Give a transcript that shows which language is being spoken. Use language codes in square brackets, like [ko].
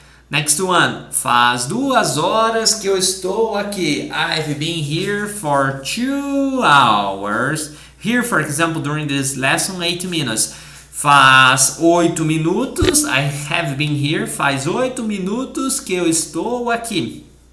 [en] Next one, [pt] faz 2 horas que eu estou aqui. [en] I've been here for 2 hours. Here, for example, during this lesson, 8 minutes. [pt] Faz 8 minutos, [en] I have been here. [pt] Faz 8 minutos que eu estou aqui.